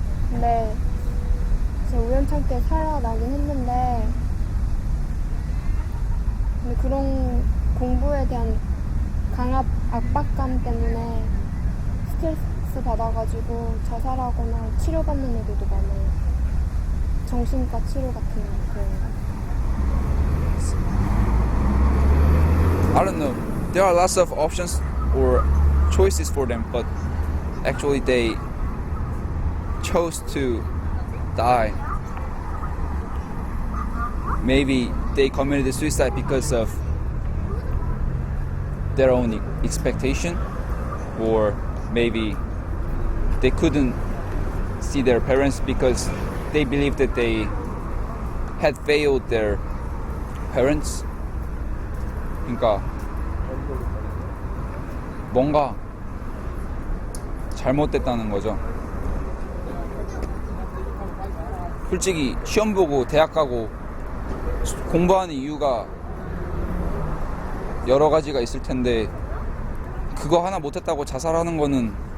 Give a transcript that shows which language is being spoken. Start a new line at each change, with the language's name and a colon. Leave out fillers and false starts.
Korean: 근데 제가 우연찮게 살아나긴 했는데, 근데 그런 공부에 대한 압박감 때문에 스트레스 받아가지고 자살하거나 치료받는 애들도 많아요. 정신과 치료 같은 그런 거.
English: I don't know. There are lots of options or choices for them, but actually they chose to die. Maybe they committed suicide because of their own expectation, or maybe they couldn't see their parents because they believed that they had failed their parents.
Korean: 그러니까 뭔가 잘못됐다는 거죠. 솔직히 시험 보고 대학 가고 공부하는 이유가 여러 가지가 있을 텐데 그거 하나 못했다고 자살하는 거는